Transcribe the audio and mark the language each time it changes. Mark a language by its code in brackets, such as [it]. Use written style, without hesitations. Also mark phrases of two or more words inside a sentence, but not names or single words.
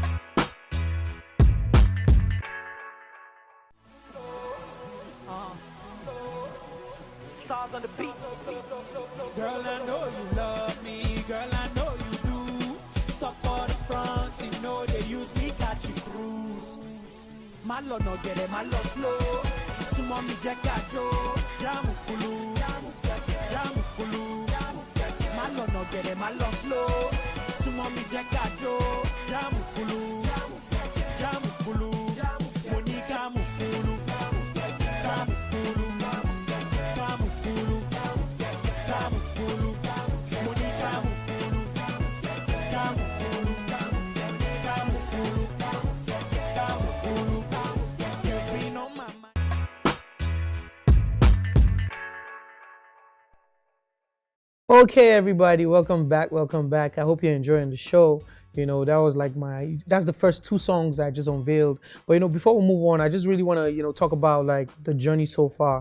[en] Stars on the beat. Girl, I know you love me. Girl, I know you do. Stop for the front, they use me, catch you cruise. [yo] má lọ́nà gẹ̀rẹ̀ má lọ slow súnmọ́ mi jẹ́ kájó jáàmù kulu má lọ́nà gẹ̀rẹ̀ má lọ slow súnmọ́ mi jẹ́ kájó jáàmù kulu mo ní káàmù kulu káàmù kulu káàmù kulu káàmù kulu mo ní káàmù kulu káàmù kulu káàmù kulu káàmù kulu [en] you've been on my mind. Okay, everybody, welcome back. I hope you're enjoying the show. You know, that was like that's the first two songs I just unveiled. But, you know, before we move on, I just really want to, you know, talk about like the journey so far.